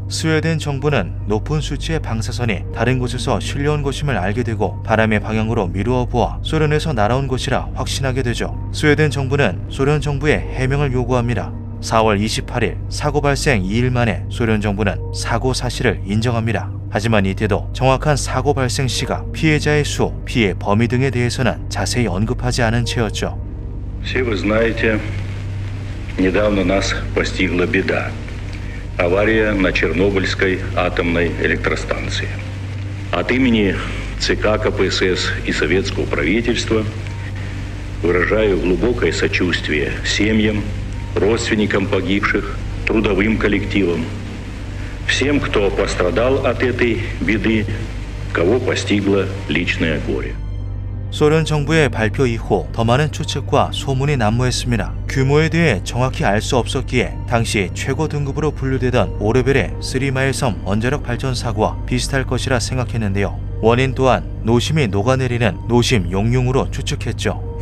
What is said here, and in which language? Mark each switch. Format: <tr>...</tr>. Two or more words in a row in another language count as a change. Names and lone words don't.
<ko>스웨덴 정부는 높은 수치의 방사선이 다른 곳에서 실려온 것임을 알게 되고 바람의 방향으로 미루어 보아 소련에서 날아온 것이라 확신하게 되죠. 스웨덴 정부는 소련 정부에 해명을 요구합니다. 4월 28일 사고 발생 2일 만에 소련 정부는 사고 사실을 인정합니다. 하지만 이때도 정확한 사고 발생 시각, 피해자의 수, 피해 범위 등에 대해서는 자세히 언급하지 않은 채였죠.</ko> <ru>Все вы знаете, недавно нас постигла беда. Авария на Чернобыльской атомной электростанции. От имени ЦК КПСС и советского правительства выражаю глубокое сочувствие семьям, родственникам погибших, трудовым коллективам, всем, кто пострадал от этой беды, кого постигло личное горе.</ru> <ko>소련 정부의 발표 이후 더 많은 추측과 소문이 난무했습니다. 규모에 대해 정확히 알 수 없었기에 당시 최고 등급으로 분류되던 5레벨의 3마일 섬 원자력 발전 사고와 비슷할 것이라 생각했는데요. 원인 또한 노심이 녹아내리는 노심 용융으로 추측했죠.</ko>